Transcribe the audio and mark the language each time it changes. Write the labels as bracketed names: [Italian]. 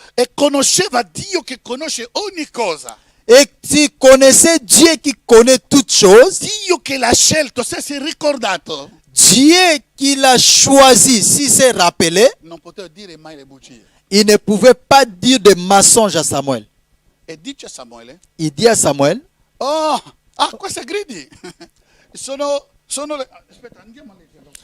[Italian] e conosceva Dio che conosce ogni cosa, [French] et s'il connaissait Dieu qui connaît toutes choses, [Italian] Dio che l'ha scelto, se si è ricordato, [French] Dieu qui l'a choisi, s'il s'est rappelé, [Italian] non poteva dire mai le bugie. [French] il ne pouvait pas dire de mensonge à Samuel. [Italian] E dice a Samuele, [French] Il dit à Samuel, [Italian] queste gridi sono aspetta, andiamo a leggerlo.